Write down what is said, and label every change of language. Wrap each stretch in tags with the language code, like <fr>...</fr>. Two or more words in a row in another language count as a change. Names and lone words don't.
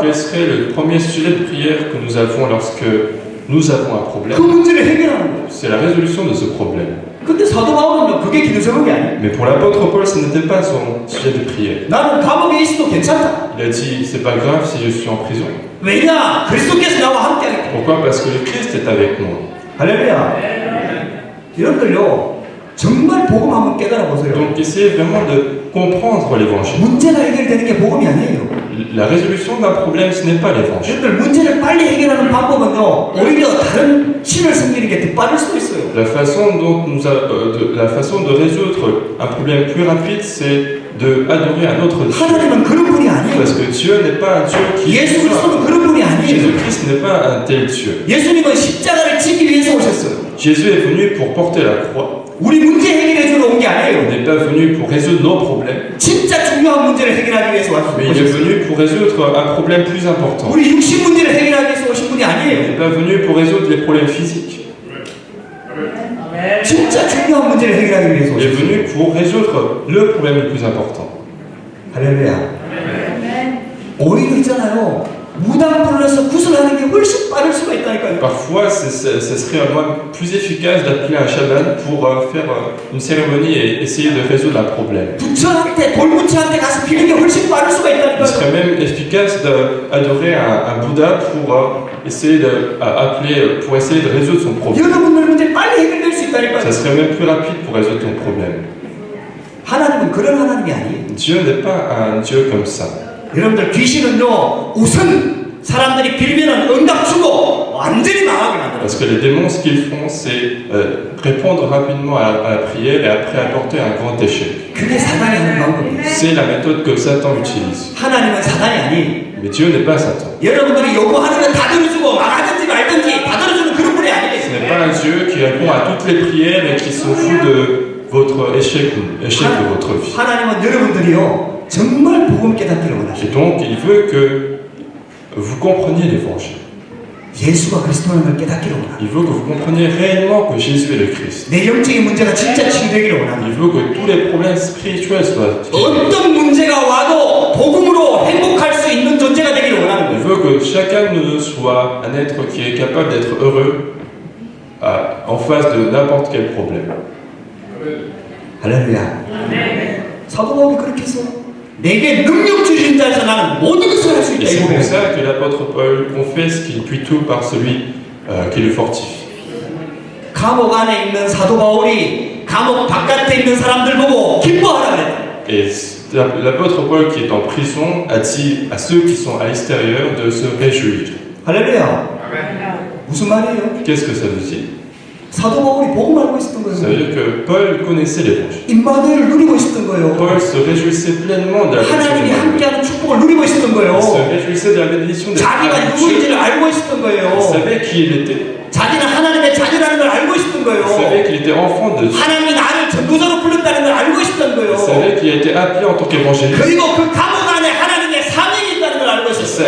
<fr>Quel serait le premier sujet de prière que nous avons lorsque nous avons un</fr> <ko>그</ko> <fr>problème?</fr> <ko>문제를 해결하는 거예요.</ko> <fr>C'est la résolution de ce problème.</fr> <ko>근데 사도 바울은 그게 기도 제목이 아니에요.</ko> <fr>Mais pour l'apôtre Paul, ce n'était pas son sujet de prière.</fr> <ko>나는 감옥에 있어도 괜찮다.</ko> <fr>Il a dit, c'est pas grave si je suis en prison.</fr> <ko>왜냐? 그리스도께서 나와 함께하기 때문에.</ko> <fr>Pourquoi? Parce que le Christ est avec moi.</fr> <ko>할렐루야. 여러분들요, 정말 복음 한번 깨달아 보세요.</ko> <fr>Donc essayez vraiment de comprendre l'évangile.</fr> <ko>문제가 해결되는 게 복음이 아니에요.</ko> <fr>La résolution d'un problème, ce n'est pas l'évangile.</fr> <ko>여러분들 문제를 빨리 해결하는 방법은요, 오히려 다른 신을 섬기는 게 더 빠를 수도 있어요.</ko> <fr>La façon dont la façon de résoudre un problème plus rapide, c'est de adorer un autre Dieu.</fr> <ko>하나님은 그런 분이 아니에요.</ko> <fr>Parce que Dieu n'est pas un Dieu qui</fr> <ko>예수 그리스도는 그런 분이 아니에요.</ko> <fr>Jésus-Christ n'est pas un tel Dieu.</fr> <ko>예수님은 십자가를 지기 위해서 오셨어요.</ko> <fr>Jésus est venu pour porter la croix.</fr> <ko>우리 문제 해결해 주러 온 게</ko> <fr>Il</fr> <ko>아니에요.</ko> <fr>n'est pas venu pour résoudre nos problèmes,</fr> <ko>진짜 중요한 문제를 해결하기 위해서</ko> <fr>mais il est</fr> <ko>오셨어요.</ko> <fr>venu pour résoudre un problème plus important.</fr> <ko>우리 육신 문제를 해결하기 위해서 오신 분이</ko> <fr>Il</fr> <ko>아니에요.</ko> <fr>n'est pas venu pour résoudre les problèmes physiques.</fr> <ko>진짜 중요한 문제를 해결하기 위해서</ko> <fr>Il est</fr> <ko>오셨어요.</ko> <fr>venu pour résoudre le problème le plus important.</fr> <ko>할렐루야. 오히려 있잖아요. 무당 불러서 구슬하는 게 훨씬 빠를 수가 있다니까요.</ko> <fr>Parfois, ce serait un moyen plus efficace d'appeler un chaman pour faire une cérémonie et essayer de résoudre un problème.</fr> <ko>부처한테 돌부처한테 가서 빌는 게 훨씬 빠를 수가</ko> <fr>Il</fr> <ko>있다니까요.</ko> <fr>serait même efficace d'adorer un Bouddha pour essayer pour essayer de résoudre son problème.</fr> <ko>여러분들 문제 빨리 해결될 수 있다니까요.</ko> <fr>Ça serait même plus rapide pour résoudre ton problème.</fr> <ko>하나님은 그런 하나님이 아니에요.</ko> <fr>Dieu n'est pas un Dieu comme ça.</fr> <ko>여러분들 귀신은요 우선 사람들이 빌면은 응답 주고 완전히 망하게 만들어요.</ko> <fr>Parce que les démons, ce qu'ils font, c'est répondre rapidement à la prière et après apporter un grand échec.</fr> <ko>그게 사단이 하는 방법이에요.</ko> <fr>C'est la méthode que Satan utilise.</fr> <ko>하나님은 사단이 아니에요.</ko> <fr>Mais Dieu n'est pas Satan.</fr> <ko>여러분들이 요구하는 건 다 들어주고 망하든지 말든지 다 들어주는 그런 분이</ko> <fr>Ce</fr> <ko>아니에요.</ko> <fr>n'est pas un Dieu qui répond à toutes les prières et qui s'en fout de votre échec de votre vie.</fr> <ko>하나님은 여러분들이요 정말 복음 깨닫기를 원하셔요.</ko> <fr>Et donc, il veut que vous compreniez l'évangile.</fr> <ko>예수가 그리스도라는 걸 깨닫기를 원합니다.</ko> <fr>Il veut que vous compreniez réellement que Jésus est le Christ.</fr> <ko>내 영적인 문제가 진짜 치유되기를 원합니다.</ko> <fr>Il veut que tous les problèmes spirituels soient guéris.</fr> <ko>어떤 문제가 와도 복음으로 행복할 수 있는 존재가 되기를 원하는</ko> <fr>Il</fr> <ko>거예요.</ko> <fr>veut que chacun de nous soit un être qui est capable d'être heureux en face de n'importe quel problème.</fr> <ko>할렐루야. 사도 바울이 그렇게 해서 내게 능력 주신 자에서 나는 모든 것을 할 수</ko> <fr>Et</fr> <ko>있다.</ko> <fr>c'est</fr> <ko>이거</ko> <fr>pour ça que l'apôtre Paul confesse qu'il puit tout par celui qui le fortifie.</fr> <ko>감옥 안에 있는 사도 바울이 감옥 바깥에 있는 사람들 보고 기뻐하라 그랬다.</ko> <fr>Et l'apôtre Paul qui est en prison a dit à ceux qui sont à l'extérieur de se réjouir.</fr> <ko>할렐루야. 무슨 말이에요?</ko> <fr>Qu'est-ce que ça veut dire?</fr> <ko>사도 바울이 복음 알고 있었던</ko> <fr>Ça veut</fr> <ko>거예요.</ko> <fr>dire que Paul connaissait l'évangile.</fr> <ko>임마누엘을 누리고 있었던 거예요.</ko> <fr>Paul se réjouissait pleinement de la bénédiction</fr> <ko>하나님이</ko> <fr>d'Emmanuel.</fr> <ko>함께하는 축복을 누리고 있었던</ko> <fr>Il</fr> <ko>거예요.</ko> <fr>se réjouissait de la bénédiction de</fr> <ko>자기가</ko> <fr>Dieu.</fr> <ko>누구인지를 알고 있었던</ko> <fr>Il</fr> <ko>거예요.</ko> <fr>savait qui il était.</fr> <ko>자기는 하나님의 자녀라는 걸 알고 있었던</ko> <fr>Il</fr> <ko>거예요.</ko> <fr>savait qu'il était enfant de Dieu.</fr> <ko>하나님이 나를 전도자로 불렀다는 걸 알고 있었던</ko> <fr>Il</fr> <ko>거예요.</ko> <fr>savait qu'il a été appelé en tant qu'évangéliste.</fr> <ko>그리고 그 감옥 안에 하나님의 사명이 있다는 걸 알고 있었어요.</ko>